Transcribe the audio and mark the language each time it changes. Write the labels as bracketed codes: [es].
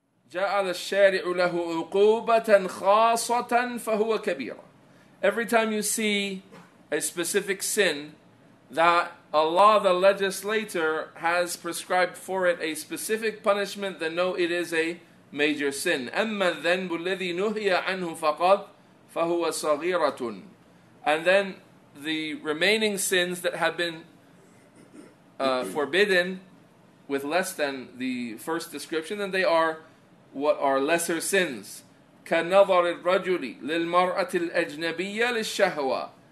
[ar] جعل الشارع له عقوبة خاصة فهو كبيرة. [en] Every time you see a specific sin that Allah the legislator has prescribed for it a specific punishment, then know it is a major sin. [ar] أما الذنب الذي نهي عنه فقط فهو صغيرة. [en] And then the remaining sins that have been forbidden with less than the first description, then they are what are lesser sins. [ar] كَنَظَرِ الرَّجُلِ لِلْمَرْأَةِ الْأَجْنَبِيَّةِ لِلشَّهْوَةِ.